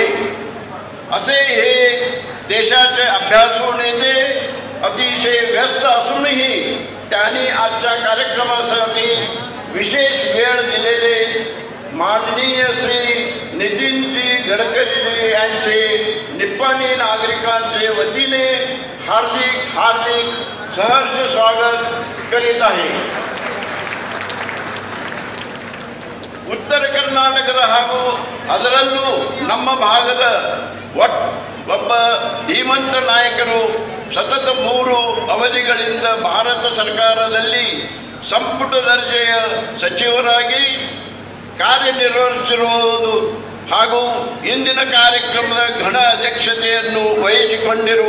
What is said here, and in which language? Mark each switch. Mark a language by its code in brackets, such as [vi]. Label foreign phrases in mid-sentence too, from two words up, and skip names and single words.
[mr] असे हे देशाचे अभ्यासू नेते अतिशय व्यस्त असूनही त्यांनी आजच्या कार्यक्रमासाठी विशेष वेळ दिलेले माननीय श्री नितीनजी गडकरी यांचे निप्पाणी नागरिकांचे वतीने हार्दिक हार्दिक सहर्ष स्वागत करीत आहे. [kn] ಉತ್ತರ ಕರ್ನಾಟಕದ ಹಾಗೂ ಅದರಲ್ಲೂ ನಮ್ಮ ಭಾಗದ ಒಬ್ಬ ಧೀಮಂತ ನಾಯಕರು ಸತತ 3 ಅವಧಿಗಳಿಂದ ಭಾರತ ಸರ್ಕಾರದಲ್ಲಿ ಸಂಪುಟ ದರ್ಜೆಯ ಸಚಿವರಾಗಿ ಕಾರ್ಯನಿರ್ವಹಿಸಿರುವುದು ಹಾಗೂ ಇಂದಿನ ಕಾರ್ಯಕ್ರಮದ ಘನ ಅಧ್ಯಕ್ಷತೆಯನ್ನು ವಹಿಸಿಕೊಂಡಿರುವ